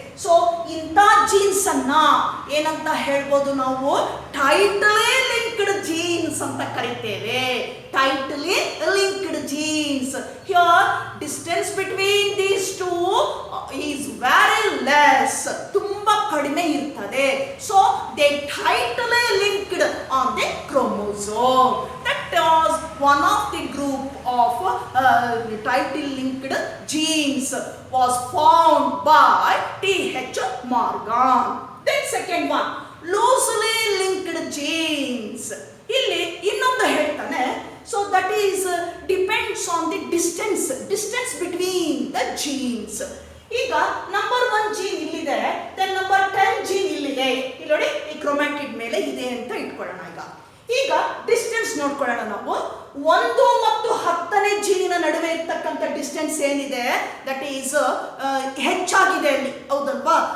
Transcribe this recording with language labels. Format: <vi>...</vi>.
<kn>So ಇಂಥ jeans ಅನ್ನ ಏನಂತ ಹೇಳ್ಬೋದು ನಾವು, ಟೈಟ್ಲಿ ಲಿಂಕ್ಡ್ ಜೀನ್ಸ್ ಅಂತ ಕರಿತೇವೆ.</kn> <en>Tightly linked genes. Here distance between these two is very less,</en> <kn>ತುಂಬಾ ಕಡಿಮೆ ಇರ್ತದೆ.</kn> <en>So they tightly linked on the chromosome. That was one of the group of tightly linked genes was found by T.H. Morgan. Then second one, loosely linked genes.</en> <kn>ಇಲ್ಲಿ ಇನ್ನೊಂದು ಹೇಳ್ತಾನೆ,</kn> <en>so that is depends on the distance between the genes.</en> <kn>ಈಗ number 1 gene ಇಲ್ಲಿದೆ, then number 10 gene ಇಲ್ಲಿದೆ. ಇಲ್ಲಿ ನೋಡಿ, ಈ chromatid ಮೇಲೆ ಇದೆ ಅಂತ ಇಟ್ಕೊಳ್ಳೋಣ. ಈಗ ಡಿಸ್ಟೆನ್ಸ್ ನೋಡ್ಕೊಳ್ಳೋಣ ನಾವು. 1 ಮತ್ತು 10ನೇ ಜೀನಿನ ನಡುವೆ ಇರ್ತಕ್ಕಂಥ ಡಿಸ್ಟೆನ್ಸ್ ಏನಿದೆ, ದಟ್ ಈಸ್ ಹೆಚ್ಚಾಗಿದೆ ಅಲ್ಲಿ, ಹೌದಲ್ವಾ?</kn>